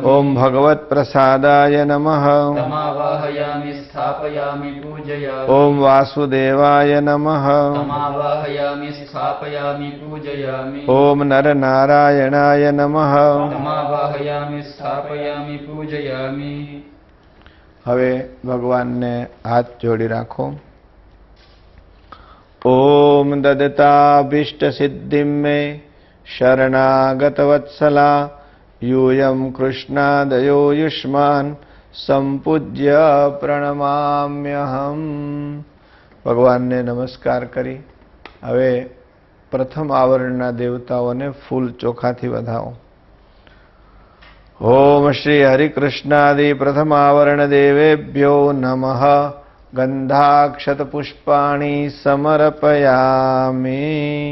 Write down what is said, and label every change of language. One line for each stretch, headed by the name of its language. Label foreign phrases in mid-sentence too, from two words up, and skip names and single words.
Sanskrit: ॐ भगवत्प्रसादाय नमः। तमावाहयामि स्थापयामि पूजयामि। ॐ वासुदेवाय नमः। तमावाहयामि स्थापयामि पूजयामि। ॐ नरनारायणाय नमः। तमावाहयामि स्थापयामि पूजयामि।
Gujarati: હવે ભગવાનને હાથ જોડી રાખો.
Sanskrit: ओम ददताभीष्टसिद्धिं मे शरणागतवत्सला यूयं कृष्णादयो युष्मान् संपूज्य प्रणमाम्यहम्.
Gujarati: ભગવાનને નમસ્કાર કરી હવે પ્રથમ આવરણના દેવતાઓને ફૂલ ચોખાથી વધાવો.
Sanskrit: ओम श्री हरिकृष्णादि प्रथम आवरण देवेभ्यो नमः. गंधाक्षत पुष्पाणी समर्पयामि.